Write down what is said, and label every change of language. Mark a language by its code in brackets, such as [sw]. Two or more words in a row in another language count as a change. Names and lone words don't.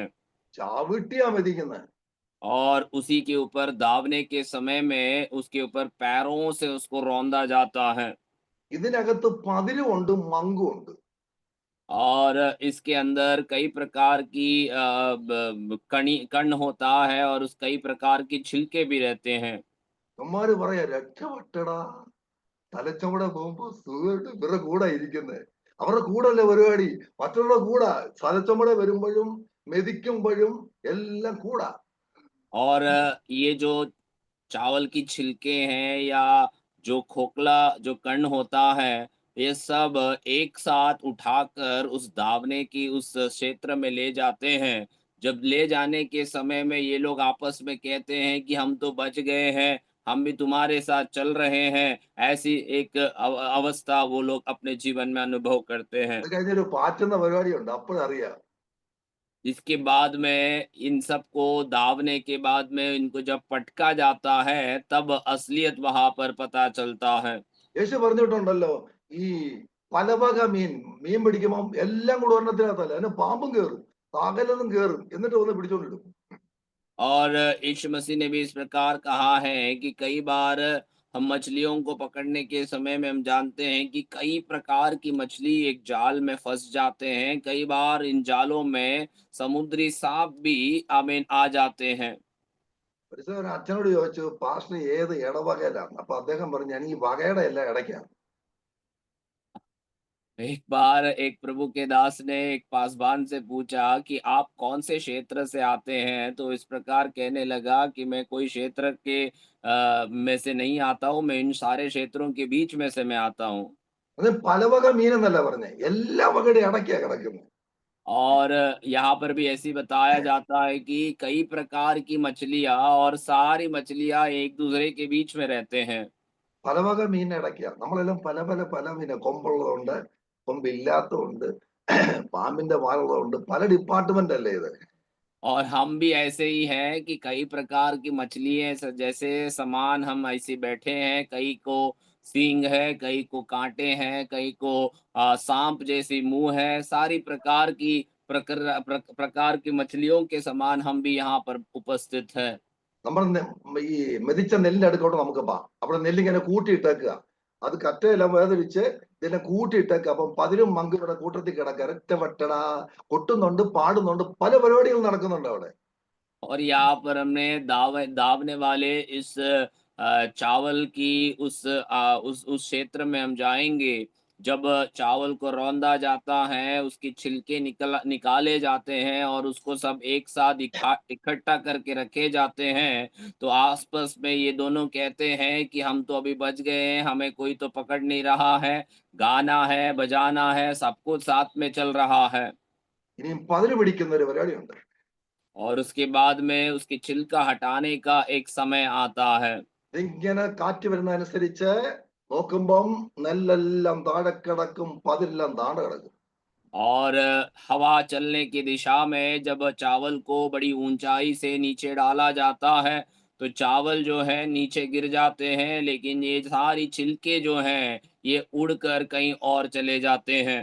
[ml] ചാവിട്ടിയാ മെതിക്കുന്നത്. [hi] और उसी के ऊपर दावने के समय में उसके ऊपर पैरों से उसको रौंदा जाता है। [ml] ഇതിനകത്ത് പതിരുമുണ്ട്, മങ്കുണ്ട്. [hi] और इसके अंदर कई प्रकार की कण होता है और उस कई प्रकार की छिलके भी रहते हैं। [ml] അമ്മമാര് പറയാ, രക്ഷപ്പെട്ടടാ, തലച്ചവട പോകുമ്പോ സുഖമായിട്ട് ഇവരുടെ കൂടെ ഇരിക്കുന്നത്. അവരുടെ കൂടല്ലേ പരിപാടി, മറ്റുള്ള കൂടാ. തലച്ചവട വരുമ്പോഴും മെതിക്കുമ്പോഴും എല്ലാം കൂടാ. [hi] और ये जो चावल की छिलके हैं या जो खोखला जो कण होता है, ये सब एक साथ उठाकर उस दावने की उस क्षेत्र में ले जाते हैं। जब ले जाने के समय में ये लोग आपस में कहते हैं कि हम तो बच गए हैं, हम भी तुम्हारे साथ चल रहे हैं। ऐसी एक अवस्था वो लोग अपने जीवन में अनुभव करते हैं। [ml] അത് കഴിഞ്ഞൊരു പാറ്റുന്ന പരിപാടിയുണ്ട്, അപ്പോഴറിയാം. [hi] इसके बाद में इन सबको दावने के बाद में इनको जब पटका जाता है तब असलियत वहां पर पता चलता है। [ml] യേശു പറഞ്ഞിട്ടുണ്ടല്ലോ, ഈ പലവക മീൻ പിടിക്കുമ്പോൾ എല്ലാം കൂടെ ഒരെണ്ണത്തിനകത്തല്ല, അതിന് പാമ്പും കയറും, സകലതും കയറും, എന്നിട്ട് ഒന്ന് പിടിച്ചോണ്ടിടും. [hi] और यीशु मसीह ने भी इस प्रकार कहा है कि कई बार हम मछलियों को पकड़ने के समय में हम जानते हैं कि कई प्रकार की मछली एक जाल में फंस जाते हैं। कई बार इन जालों में समुद्री सांप भी आमीन आ जाते हैं। [ml] ഒരു അച്ഛനോട് ചോദിച്ചു, പാസ്റ്റർ ഏത് ഇടവകയിലാണ്? അപ്പൊ അദ്ദേഹം പറഞ്ഞു, ഞാൻ ഈ വകയുടെ എല്ലാം ഇടയ്ക്കാണ്. [hi] एक बार एक प्रभु के दास ने एक पासवान से पूछा कि आप कौन से क्षेत्र से आते हैं, तो इस प्रकार कहने लगा कि मैं कोई क्षेत्र के में से नहीं आता हूँ, मैं इन सारे क्षेत्रों के बीच में से मैं आता हूँ। [ml] അത് പലവക മീൻ എന്നല്ല പറഞ്ഞേ, എല്ലാ വകയുടെ ഇടയ്ക്കാ കിടക്കുന്നത്. [hi] और यहाँ पर भी ऐसे ही बताया जाता है कि कई प्रकार की मछलियाँ और सारी मछलियाँ एक दूसरे के बीच में रहते हैं। [ml] പല വക മീൻ ഇടയ്ക്കാ. നമ്മളെല്ലാം പല പല പല മീന, കൊമ്പുള്ളതുണ്ട്, കൊമ്പില്ലാത്തതുണ്ട്, പാമ്പിന്റെ വാലുള്ളതുണ്ട്. പല ഡിപ്പാർട്ട്മെന്റ് അല്ലേ ഇത്? [hi] और हम भी ऐसे ही हैं कि कई प्रकार की मछलियाँ जैसे सामान हम ऐसे बैठे हैं, कई को सींग है, कई को कांटे हैं, कई को सांप जैसी मुंह है, सारी प्रकार की प्रकार की मछलियों के समान हम भी यहाँ पर उपस्थित है। [ml] നമ്മൾ ഈ മെതിച്ച നെല്ലിന്റെ അടുക്കോട്ട് നമുക്ക് പോവാം. അവിടെ നെല്ലിങ്ങനെ കൂട്ടിയിട്ടേക്കുക. അത് കറ്റയെല്ലാം വേർതിരിച്ച് ഇതിനെ കൂട്ടിയിട്ടേക്കുക. അപ്പം പതിരും മങ്കും ഇവിടെ കൂട്ടത്തിൽ കിടക്കുക. ഒരൊറ്റ കൊട്ടുന്നുണ്ട്, പാടുന്നുണ്ട്, പല പരിപാടികൾ നടക്കുന്നുണ്ട് അവിടെ. [hi] और यहाँ पर हमने दावने वाले इस चावल की उस क्षेत्र में हम जाएँगे, जब चावल को रौंदा जाता है, उसके छिलके निकाले जाते हैं और उसको सब एक साथ इकट्ठा करके रखे जाते हैं, तो आस-पास में ये दोनों कहते हैं कि हम तो अभी बच गए हैं, हमें कोई तो पकड़ नहीं रहा है, गाना है, बजाना है, सब कुछ साथ में चल रहा है। [ml] ഇനിയും പതിര് പിടിക്കുന്ന ഒരു പരിപാടിയുണ്ട്. [hi] और उसके बाद में उसकी छिलका हटाने का एक समय आता है। [ml] ഇതിങ്ങനെ കാറ്റ് വരുന്നതനുസരിച്ച് നോക്കുമ്പം നെല്ലെല്ലാം താഴെ കിടക്കും, പതിരെല്ലാം താഴെ കിടക്കും. [hi] और हवा चलने की दिशा में जब चावल को बड़ी ऊंचाई से नीचे डाला जाता है, तो चावल जो है नीचे गिर जाते हैं, लेकिन ये सारी छिलके जो हैं, ये उड़कर कहीं और चले जाते हैं।